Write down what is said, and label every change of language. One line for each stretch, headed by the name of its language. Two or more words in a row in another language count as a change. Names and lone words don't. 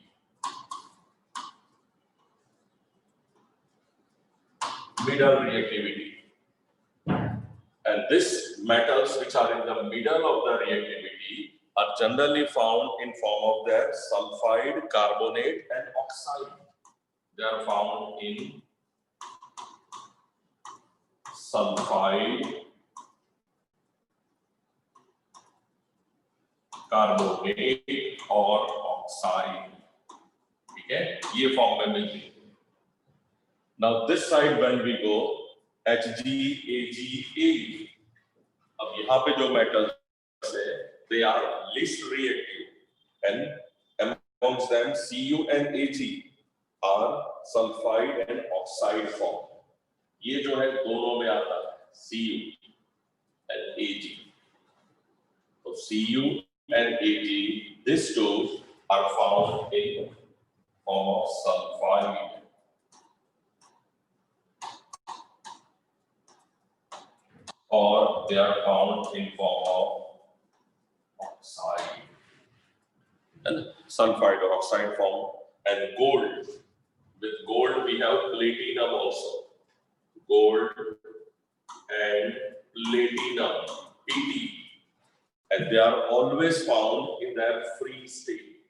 English: middle reactivity and these metals which are in the middle of the reactivity are generally found in form of their sulfide carbonate and oxide they are found in sulfide carbonate
Hindi: और oxide ठीक है ये फॉर्म में मिलती है
English: now this side when we go Hg Ag Ag
Hindi: अब यहाँ पे जो
English: metals है they are least reactive and amongst them Cu and Ag are sulfide and oxide form
Hindi: ये जो है दोनों में आता है
English: Cu and Ag so Cu and Ag these two are found in form of sulfide or they are found in form of oxide and sulfide or oxide form and gold with gold we have platinum also gold and platinum Pt and they are always found in their free state.